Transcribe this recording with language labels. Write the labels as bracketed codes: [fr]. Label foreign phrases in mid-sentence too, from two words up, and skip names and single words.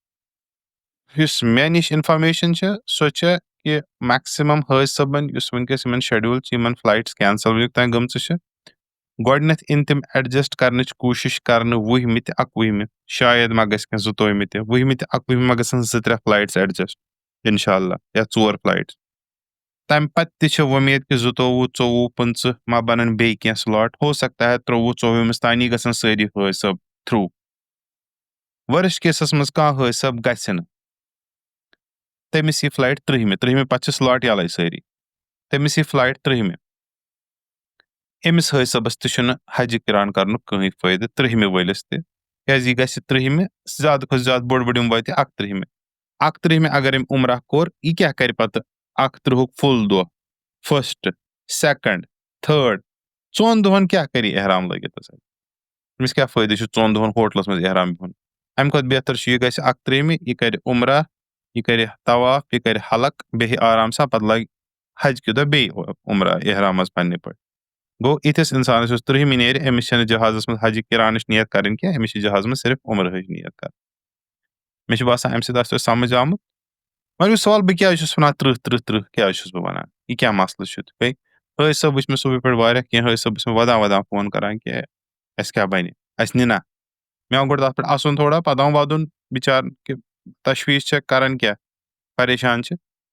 [ks] یُس مےٚ نِش انفارمیشن چھِ سۄ چھےٚ کہِ میکسِمم حٲج صٲبن یُس وٕنکیٚس یِمن شیڈوٗل چھِ یِمن فلایٹس کینسل وٕنیُک تانۍ گٔمژٕ چھِ گۄڈٕنیتھ یِن تِم ایڈجسٹ کرنٕچ کوٗشش کرنہٕ 20مہِ تہٕ 21مہِ شاید ما گژھِ کینٛہہ 22مہِ تہِ 20مہِ تہٕ 21مہِ ما گژھن 2-3 فلایٹس ایڈجسٹ انشاءاللہ یا 4 فلایٹس تمہِ پتہٕ تہِ چھِ وۄمید کہِ 22 24 25 ما بنن بیٚیہِ کینٛہہ سلاٹ [ur] ہو سکتا ہے [ks] 23 24مِس تانی گژھن سٲری حٲج صٲب [en] through worst cases [ks] منٛز کانٛہہ حٲج صٲب گژھِ نہٕ تٔمِس یی فلایٹ 30مہِ پتہٕ چھِ سلاٹ یَلے سٲری تٔمِس یی فلایٹ 30مہِ أمِس حٲج صٲبس تہِ چھُنہٕ حجہِ کِران کرنُک کٕہٕنۍ فٲیدٕ 30مہِ وٲلِس تہِ کیازِ یہِ گژھِ 30مہِ زیادٕ کھۄتہٕ زیادٕ بوٚڑ یِم واتہِ 31مہِ 31مہِ اگر أمۍ عمرہ کوٚر یہِ کیاہ کرِ پتہٕ 31 فُل دۄہ 1 2 3 4 دۄہن کیاہ کرِ احرام لٲگِتھ أمِس کیاہ فٲیدٕ چھُ 4 دۄہن ہوٹلس منٛز احرام بِہُن اَمہِ کھۄتہٕ بہتر چھُ یہِ گژھِ 31مہِ یہِ کَرِ عُمرہ یہِ کَرِ طواف یہِ کَرِ حلق بیٚہہِ آرام سان پَتہٕ لاگہِ حج کہِ دۄہ بیٚیہِ عُمرہ احرام منٛز پنٛنہِ پٲٹھۍ گوٚو یِتھِس اِنسانَس یُس 30مہِ نیرِ أمِس چھَنہٕ جہازَس منٛز حجہِ کِرانٕچ نیت کَرٕنۍ کینٛہہ أمِس چھِ جہازَس منٛز صرف عُمرٕہٕچ نیت کَرٕنۍ مےٚ چھُ باسان اَمہِ سۭتۍ آسہِ تۄہہِ سَمٕجھ آمُت وۄنۍ گوٚو سوال بہٕ کیٛازِ چھُس وَنان 30 کیٛازِ چھُس بہٕ وَنان یہِ کیٛاہ مَسلہٕ چھُ تہٕ بیٚیہِ حٲج صٲب وٕچھ مےٚ صُبحہِ پٮ۪ٹھ واریاہ کینٛہہ حٲج صٲب ٲسۍ مےٚ وَدان فون کَران کہِ اَسہِ کیٛاہ بَنہِ اَسہِ نِنا مےٚ آو گۄڈٕ تَتھ پٮ۪ٹھ اَسُن تھوڑا پَتہٕ آو وَدُن بِچار کہِ تشویٖش چھےٚ کَران کیٛاہ پریشان چھِ